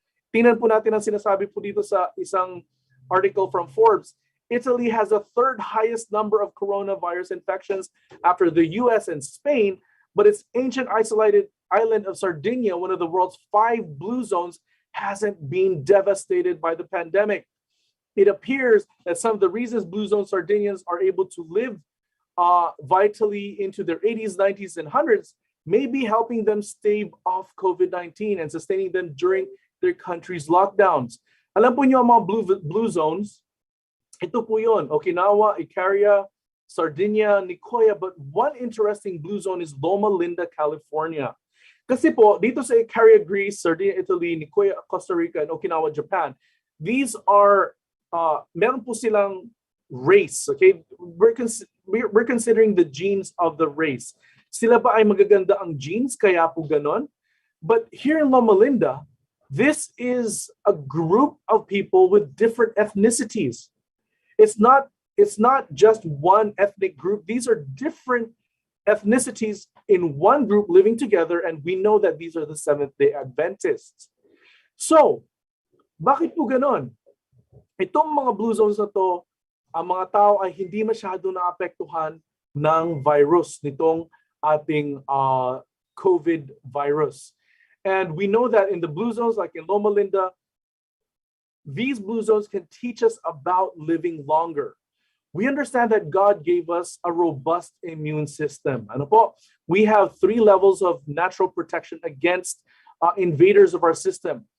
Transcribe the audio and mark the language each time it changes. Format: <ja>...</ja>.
<tl>Tingnan po natin ang sinasabi po dito sa isang article from Forbes.</tl> <en>Italy has the third highest number of coronavirus infections after the US and Spain, but its ancient isolated island of Sardinia, one of the world's 5 blue zones, hasn't been devastated by the pandemic. It appears that some of the reasons blue zone Sardinians are able to live vitally into their 80s, 90s, and 100s may be helping them stave off COVID-19 and sustaining them during their country's lockdowns.</en> <tl>Alam po niyo ang mga blue zones? Ito po yun,</tl> <en>Okinawa, Icaria, Sardinia, Nicoya, but one interesting blue zone is Loma Linda, California.</en> <tl>Kasi po, dito sa Icaria, Greece, Sardinia, Italy, Nicoya, Costa Rica, and Okinawa, Japan, these are, meron po silang race, okay?</tl> <en>We're considering the genes of the race.</en> <tl>Sila ba ay magaganda ang genes, kaya po ganon?</tl> <en>But here in Loma Linda, this is a group of people with different ethnicities. It's not just one ethnic group. These are different ethnicities in one group living together, and we know that these are the Seventh-day Adventists.</en> <tl>So, bakit po ganon? Itong mga blue zones na to, ang mga tao ay hindi masyado naapektuhan ng virus, nitong ating COVID virus.</tl> <en>And we know that in the blue zones, like in Loma Linda, these blue zones can teach us about living longer. We understand that God gave us a robust immune system. Ano po? We have 3 levels of natural protection against invaders of our system.</en>